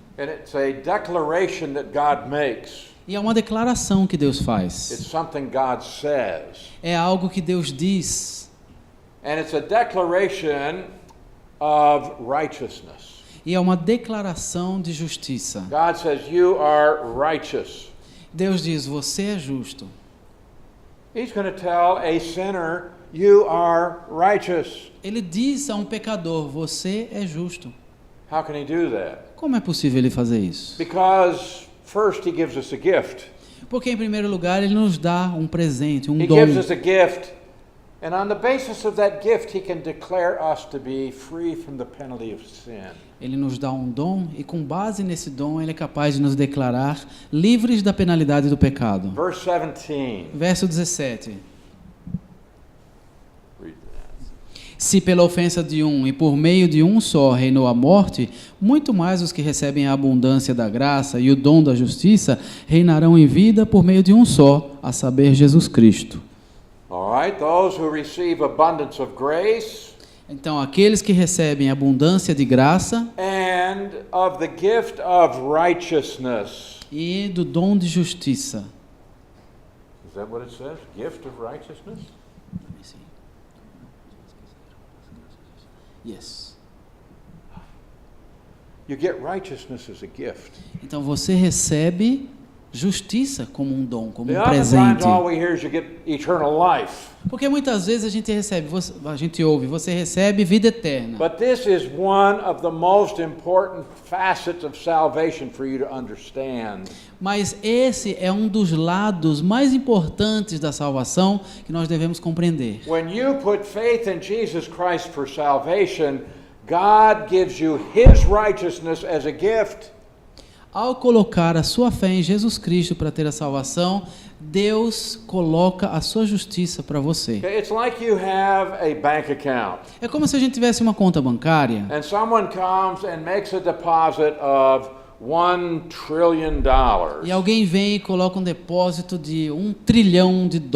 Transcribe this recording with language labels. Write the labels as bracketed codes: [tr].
[en] And it's a declaration that God makes. [pt] e é uma declaração que Deus faz. [en] It's something God says. [pt] É algo que Deus diz. [en] And it's a declaration of righteousness. [pt] E é uma declaração de justiça. [en] God says, you are righteous. [pt] Deus diz, você é justo. [en] He's going to tell a sinner, you are righteous. [pt] Ele diz a um pecador, você é justo. [en] How can he do that? [pt] Como é possível ele fazer isso? [en] Because first he gives us a gift. [pt] Porque, em primeiro lugar, ele nos dá um presente, um [en] He [pt] dom. [en] gives us a gift. And on the basis of that gift, he can declare us to be free from the penalty of sin. [pt] Ele nos dá um dom e, com base nesse dom, ele é capaz de nos declarar livres da penalidade do pecado. [en] Verse 17. [pt] Verso 17. [en] Read that. [pt] Se pela ofensa de um e por meio de um só reinou a morte, muito mais os que recebem a abundância da graça e o dom da justiça reinarão em vida por meio de um só, a saber, Jesus Cristo. [en] All right, those who receive abundance of grace [pt] Então, aqueles que recebem abundância de graça [en] and of the gift of righteousness. [pt] e do dom de justiça. [en] Is that what it says? Gift of righteousness? Yes. You get righteousness as a gift. [pt] Então, você recebe justiça como um dom, como um [en] Oftentimes [pt] presente. [en] all we hear is you get eternal life. [pt] Porque muitas vezes a gente ouve, você recebe vida eterna. [en] But this is one of the most important facets of salvation for you to understand. [pt] Mas esse é um dos lados mais importantes da salvação que nós devemos compreender. [en] When you put faith in Jesus Christ for salvation, God gives you His righteousness as a gift. [pt] Ao colocar a sua fé em Jesus Cristo para ter a salvação, Deus coloca a sua justiça para você. [en] Okay, it's like you have a bank account, [pt] É como se a gente tivesse uma conta bancária [en] and someone comes and makes a deposit of $1 trillion. [pt] e alguém vem e coloca um depósito de $1 trilhão.